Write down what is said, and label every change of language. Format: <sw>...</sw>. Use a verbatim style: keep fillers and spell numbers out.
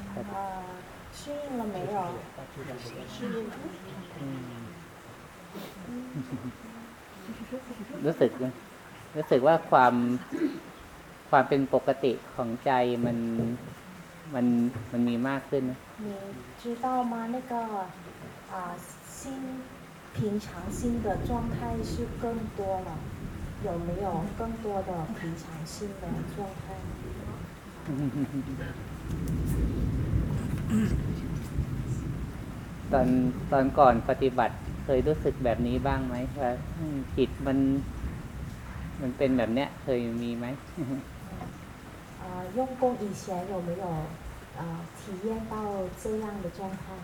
<zh>อ่า适应了没有适应</zh> <th>รู้สึกรู้สึกว่าความความเป็นปกติของใจมันมันมันมีมากขึ้นนะ</th> <zh>你知道吗那个啊心平常心的状态是更多了有没有更多的平常心的状态</zh> <th>ตอนตอนก่อนปฏิบัติเคยรู้สึกแบบนี้บ้างไหมว่าจิตมันมันเป็นแบบเนี้ยเคยมีไหม</th> <zh>อ่า用功以前有没有啊体验到这样的状态</zh>